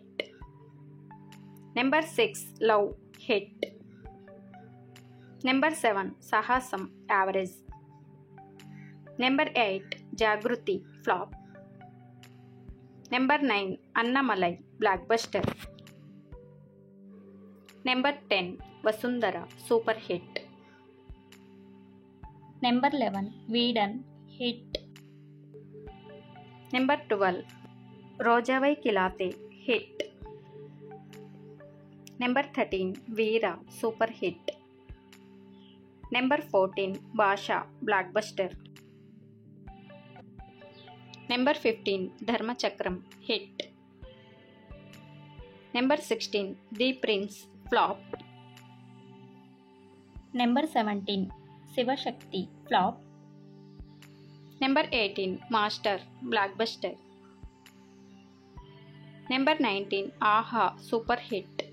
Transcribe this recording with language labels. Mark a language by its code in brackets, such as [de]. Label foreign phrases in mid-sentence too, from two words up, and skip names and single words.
[en] Number 6 Love hit. Number 7 Sahasam average. Number 8 Jagruti flop. Number 9 Annamalai blockbuster. Number 10 Vasundhara super hit. Number 11 Veedan hit. Number 12 Rojavai Kilate hit. Number 13 Veera super hit. Number 14 Basha blockbuster. Number 15 Dharmachakram hit. Number 16 The Prince flop. Number 17 Sivashakti flop. Number 18 Master blockbuster. Number 19 Aha super hit.